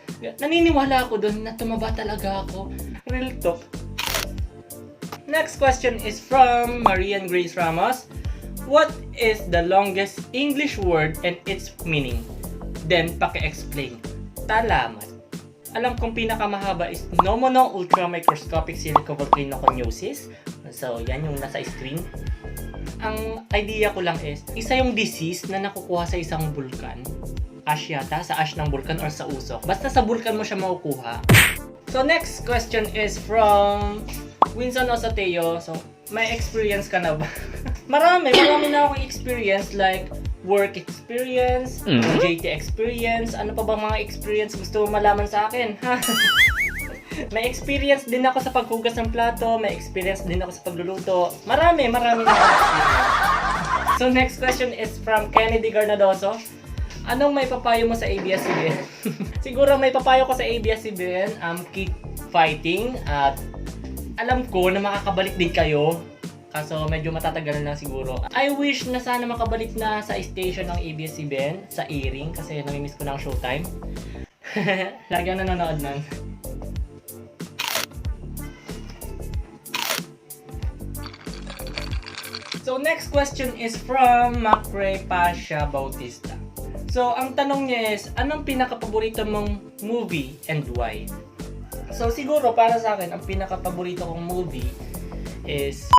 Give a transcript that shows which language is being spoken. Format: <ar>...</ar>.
<tl>Naniniwala ako doon na tumaba talaga ako.</tl> <en>Real talk. Next question is from Marian Grace Ramos. What is the longest English word and its meaning?</en> <tl>Then, paki-explain. Talamat. Alam kong pinakamahaba is Pneumono Ultramicroscopic Silicovolcanoconiosis. So, yan yung nasa screen. Ang idea ko lang is, isa yung disease na nakukuha sa isang bulkan. Ash yata, sa ash ng bulkan or sa usok. Basta sa bulkan mo siya makukuha.</tl> <en>So, next question is from Winson Osoteo.</en> <tl>So, may experience ka na ba? Marami na akong experience, like work experience, JT experience, ano pa bang mga experience gusto mo malaman sa akin? May experience din ako sa paghugas ng plato, may experience din ako sa pagluluto. Marami na akong experience.</tl> <en>So next question is from Kennedy Garnadoso.</en> <tl>Anong may papayo mo sa ABS-CBN? Siguro may papayo ko sa ABS-CBN,</tl> <en>keep fighting</en> <tl>at alam ko na makakabalik din kayo. Kaso medyo matatagalan lang siguro.</tl> <en>I wish</en> <tl>na sana makabalik na sa station ng ABS-CBN sa airing kasi namimiss ko na ang showtime. Lagi na nanonood nun.</tl> <en>So next question is from Macre Pasha Bautista.</en> <tl>So, ang tanong niya is, anong pinaka-paborito mong movie</tl> <en>and why?</en> <tl>So, siguro para sa akin, ang pinaka-paborito kong movie is</tl>